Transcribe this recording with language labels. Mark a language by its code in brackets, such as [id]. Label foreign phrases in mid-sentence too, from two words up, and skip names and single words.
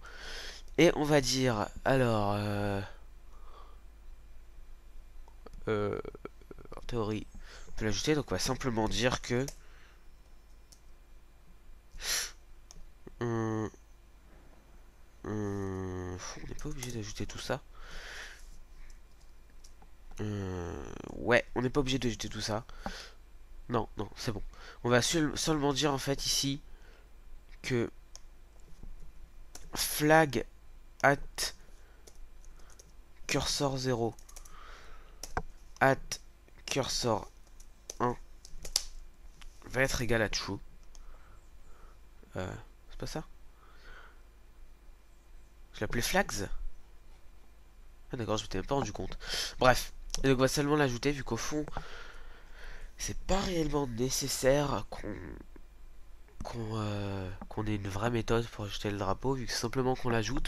[fr] Et on va dire alors en théorie on peut l'ajouter, donc on va simplement dire que on n'est pas obligé d'ajouter tout ça. Ouais, on n'est pas obligé d'ajouter tout ça. Non, non, c'est bon. On va seulement dire en fait ici que [en] flag at cursor 0 at cursor [fr] va être égal à true. C'est pas ça? Je l'appelais flags? Ah d'accord, je m'étais même pas rendu compte. Bref, et donc on va seulement l'ajouter vu qu'au fond, c'est pas réellement nécessaire qu'on ait une vraie méthode pour ajouter le drapeau, vu que c'est simplement qu'on l'ajoute.